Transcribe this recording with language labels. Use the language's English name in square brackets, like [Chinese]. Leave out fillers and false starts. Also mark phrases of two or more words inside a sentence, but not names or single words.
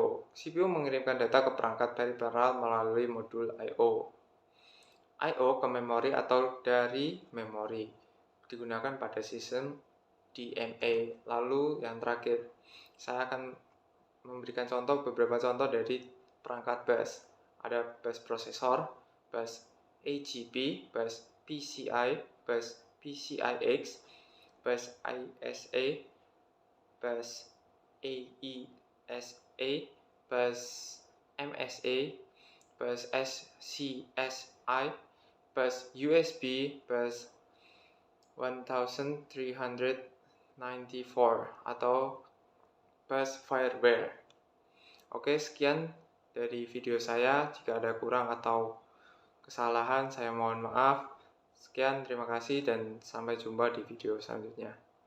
[Indonesian] CPU mengirimkan data ke perangkat peripheral melalui modul I/O. I/O ke memori atau dari memori digunakan pada sistem DMA. Lalu yang terakhir, saya akan memberikan beberapa contoh dari perangkat bus. Ada bus prosesor, bus AGP, bus PCI, bus PCIX, bus ISA, bus AESA, bus MSA, bus SCSI, bus USB, bus 1394 atau bus fireware. Oke, sekian dari video saya. Jika ada kurang atau kesalahan, saya mohon maaf. Sekian, terima kasih, dan sampai jumpa di video selanjutnya.